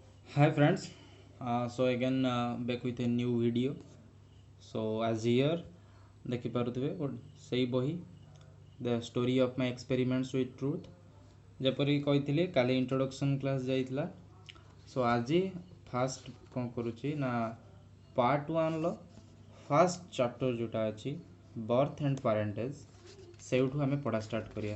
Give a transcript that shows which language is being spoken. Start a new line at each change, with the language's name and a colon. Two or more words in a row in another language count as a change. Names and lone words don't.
English: Hi friends, so again back with a new video. So as here
Odia: ଦେଖିପାରୁଥିବେ ସେଇ ବହି ଦ ଷ୍ଟୋରି ଅଫ୍ ମାଇ ଏକ୍ସପେରିମେଣ୍ଟସ୍ ୱିଥ୍ ଟ୍ରୁଥ୍ ଯେପରି କହିଥିଲି କାଲି
English: introduction class
Odia: ଯାଇଥିଲା। ସୋ ଆଜି ଫାଷ୍ଟ କ'ଣ କରୁଛି ନା ପାର୍ଟ 1ର
English: first chapter
Odia: ଯେଉଁଟା ଅଛି ବର୍ଥ ଆଣ୍ଡ ପାରେଣ୍ଟେଜ୍ ସେଇଠୁ ଆମେ ପଢ଼ା ଷ୍ଟାର୍ଟ କରିବା।